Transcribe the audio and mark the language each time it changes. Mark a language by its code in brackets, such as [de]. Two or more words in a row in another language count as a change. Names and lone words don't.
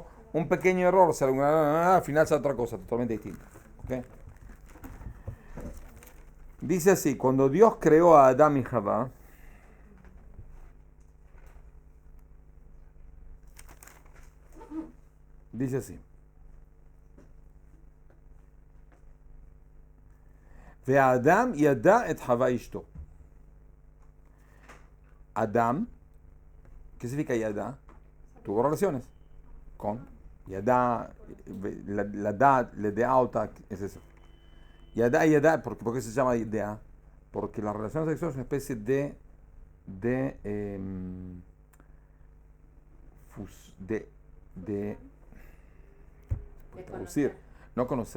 [es] Un pequeño error, al final sale otra cosa totalmente distinta. ¿Ok? Dice así, cuando Dios creó a Adán y Jabá, dice así. [he] והאדם ידע את חוה אשתו. [es] Adam, ¿qué significa yada? Tuvo relaciones con yada, la deauta, es eso. Yada, ¿por qué se llama yada? Porque las relaciones sexuales es una especie de producir, no conocer.